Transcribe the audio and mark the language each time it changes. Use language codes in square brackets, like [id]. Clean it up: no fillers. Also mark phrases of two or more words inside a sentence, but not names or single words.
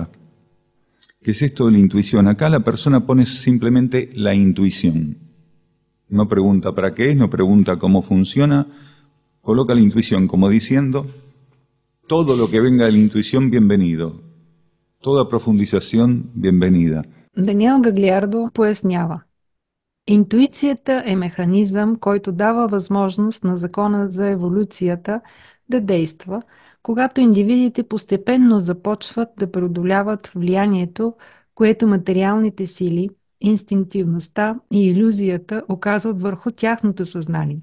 [es] ¿Qué es esto de la intuición? Acá la persona pone simplemente la intuición. No pregunta para qué es, no pregunta cómo funciona, coloca la intuición como diciendo, todo lo que venga de la intuición, bienvenido. Toda profundización, bienvenida. [bg] Даниел Гаглиардо пояснява. Интуицията е механизъм, който дава възможност на закона за еволюцията да действа, когато индивидите постепенно започват да преодоляват влиянието, което материалните сили, инстинктивността и илюзията оказват върху тяхното съзнание.